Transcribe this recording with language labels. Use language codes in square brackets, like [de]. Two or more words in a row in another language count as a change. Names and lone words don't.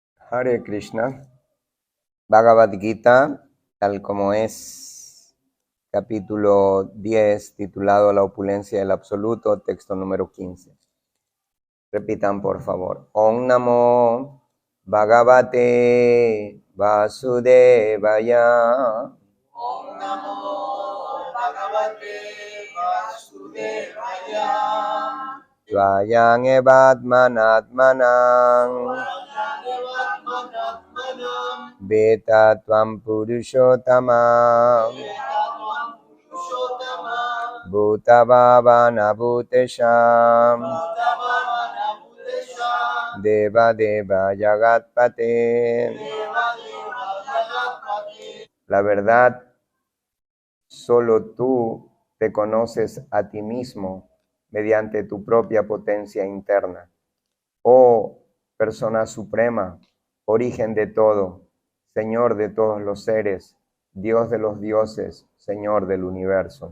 [sa] Hare Krishna, Bhagavad Gita, [es] tal como es, capítulo 10, titulado La opulencia del absoluto, texto número 15. Repitan, por favor. [sa] Om Namo Bhagavate Vasudevaya. Om Namo Bhagavate Vasudevaya. Tvayang evatmanatmanang Veta Tvam Purushottama Bhutavavana Bhutesham Deva Deva Jagatpate. [es] La verdad, solo tú te conoces a ti mismo mediante tu propia potencia interna. Oh persona suprema, origen de todo, Señor de todos los seres, Dios de los dioses, Señor del universo.